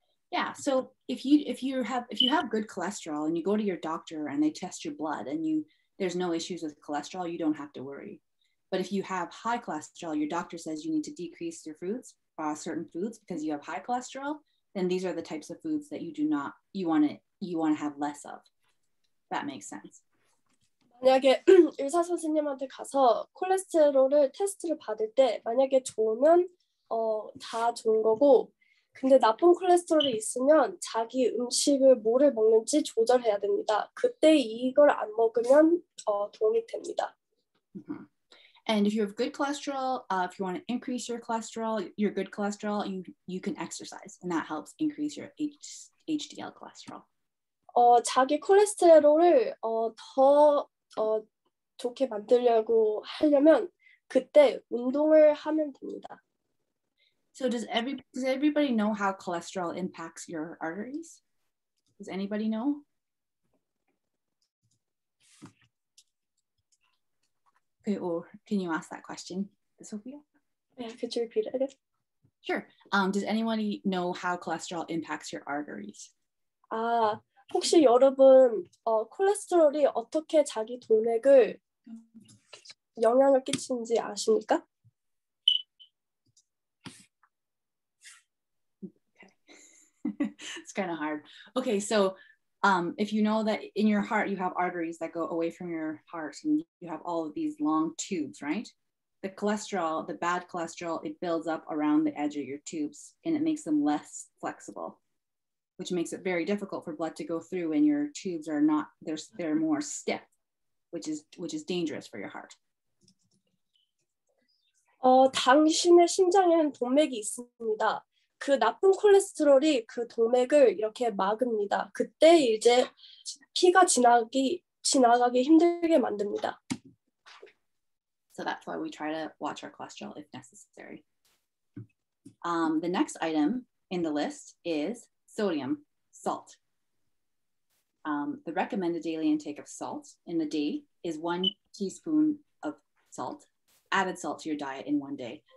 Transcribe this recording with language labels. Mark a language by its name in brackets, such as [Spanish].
[English] Yeah, so if you have good cholesterol and you go to your doctor and they test your blood and there's no issues with cholesterol, you don't have to worry. But if you have high cholesterol, your doctor says you need to decrease your foods, certain foods, because you have high cholesterol, then these are the types of foods that you want to have less of. That makes sense. [Korean] 만약에 의사 선생님한테 가서 콜레스테롤을 테스트를 받을 때 만약에 좋으면 다 좋은 거고 근데 나쁜 콜레스테롤이 있으면 자기 음식을 뭐를 먹는지 조절해야 됩니다. 그때 이걸 안 먹으면 도움이 됩니다. Mm-hmm. [English] And if you have good cholesterol, if you want to increase your cholesterol, your good cholesterol, you can exercise, and that helps increase your HDL cholesterol. [Korean] 자기 콜레스테롤을 더 좋게 만들려고 하려면 그때 운동을 하면 됩니다. [English] So does everybody know how cholesterol impacts your arteries? Does anybody know? Okay, or can you ask that question, Sophia? Yeah, could you repeat it again? Sure. Does anybody know how cholesterol impacts your arteries? [Korean] 혹시 여러분 콜레스테롤이 어떻게 자기 동맥을 영향을 끼치는지 아십니까? [English] Okay. It's kind of hard. Okay, so if you know that in your heart you have arteries that go away from your heart and you have all of these long tubes, right? The cholesterol, the bad cholesterol, it builds up around the edge of your tubes and it makes them less flexible. which makes it very difficult for blood to go through, and your tubes are not, they're more stiff, which is dangerous for your heart. [Korean] 당신의 심장에는 동맥이 있습니다. 그 나쁜 콜레스테롤이 그 동맥을 이렇게 막습니다. 그때 이제 피가 지나가기 힘들게 만듭니다. [English] So that's why we try to watch our cholesterol if necessary. The next item in the list is sodium, salt. The recommended daily intake of salt in the day is 1 teaspoon of salt, added salt to your diet in one day.